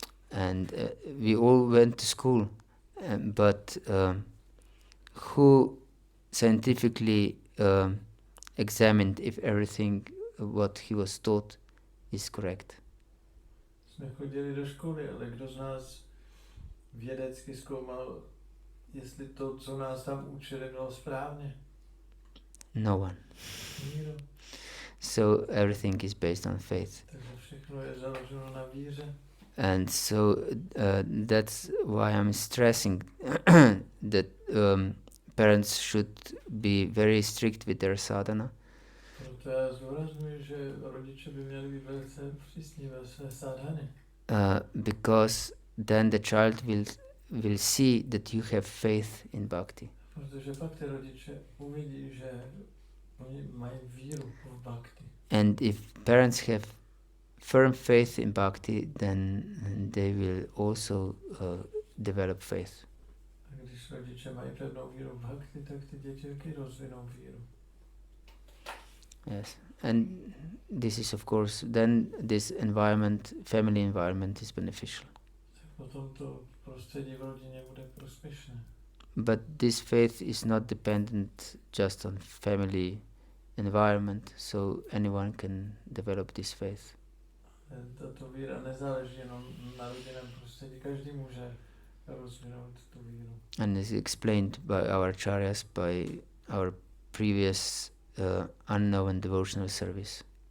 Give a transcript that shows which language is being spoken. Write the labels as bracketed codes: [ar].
[en] And we all went to school, but who scientifically examined if everything what he was taught is correct? [cs] Jsme chodili do školy, ale kdo z nás vědecky zkoumal, jestli to, co nás tam učili, bylo správně? [en] No one. [cs] Nikdo. [en] So everything is based on faith. [cs] Takže všechno je založeno na víře. [en] And so that's why I'm stressing that parents should be very strict with their sadhana. [cs] Proto já zdůrazňuji, že rodiče by měli být velice přísní ve své sadhany. [en] Because then the child will see that you have faith in bhakti. [cs] Protože pak ty rodiče uvidí, že oni mají víru v bhakti. [en] And if parents have firm faith in bhakti, then they will also develop faith. [cs] A když rodiče mají pevnou víru v bhakti, tak ty děti taky rozvinou víru. [en] Yes, and this is of course, then this environment, family environment is beneficial. [cs] Tak potom to prostředí v rodině bude prospěšné. [en] But this faith is not dependent just on family environment, so anyone can develop this faith. [cs] Tato víra nezáleží jenom na rodinném prostředí, každý může rozvinout tu víru. [en] And is explained by our acharyas, by our previous unknown devotional service.